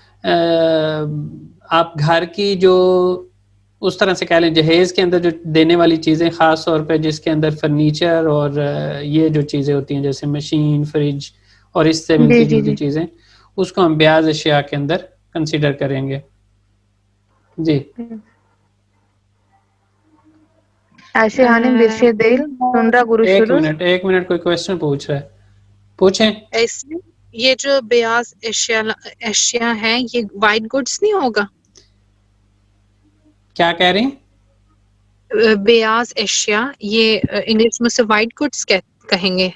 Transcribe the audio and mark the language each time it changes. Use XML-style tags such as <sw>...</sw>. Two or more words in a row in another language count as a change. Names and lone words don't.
<ur>آپ گھر کی جو اس طرح سے کہہ لیں جہیز کے اندر جو دینے والی چیزیں، خاص طور پہ جس کے اندر فرنیچر اور یہ جو چیزیں ہوتی ہیں جیسے مشین، فریج اور اس سے جی ملتی جی جلتی جی. چیزیں، اس کو ہم بیاض اشیاء کے اندر کنسیڈر کریں گے. جی.</ur> <tr>عائشہ ہانم bir şey değil. sonra görüşürüz.</tr> <ur>ایک منٹ کوئی کوشچن پوچھ رہا ہے، پوچھیں. ایسے یہ جو بیاض اشیاء ہیں یہ</ur> <en>white goods</en> <ur>نہیں ہوگا؟ کیا کہہ رہی ہیں؟ بیاض اشیاء یہ انگلش میں سے</ur> <en>white goods</en> <ur>کہیں گے.</ur>